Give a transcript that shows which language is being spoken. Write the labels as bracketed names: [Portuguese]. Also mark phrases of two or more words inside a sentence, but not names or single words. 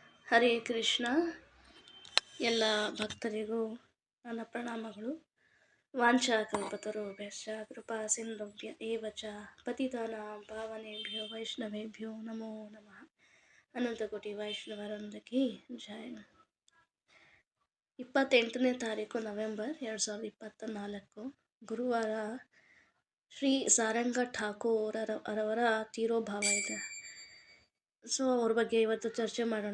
[Kannada] ಹರೇ ಕೃಷ್ಣ. ಎಲ್ಲ ಭಕ್ತರಿಗೂ ನನ್ನ ಪ್ರಣಾಮಗಳು. [Sanskrit] ವಾಂಛಾಕಲ್ಪತರುಭ್ಯಶ್ಚ ಕೃಪಾ ಸಿಂಧುಭ್ಯ ಏವ ಚ ಪತಿತಾನಾಂ ಪಾವನೇಭ್ಯೋ ವೈಷ್ಣವೇಭ್ಯೋ ನಮೋ ನಮಃ. [Kannada] ಅನಂತಕೋಟಿ ವೈಷ್ಣವರೊಂದಕ್ಕೆ ಜಯ. 28ನೇ ತಾರೀಕು ನವೆಂಬರ್ 2024 ಗುರುವಾರ. ಶ್ರೀ ಸಾರಂಗ ಠಾಕೂರ್ ಅವರ ತೀರೋಭಾವ ಇದೆ. ಸೊ ಅವ್ರ ಬಗ್ಗೆ ಇವತ್ತು ಚರ್ಚೆ ಮಾಡೋಣ.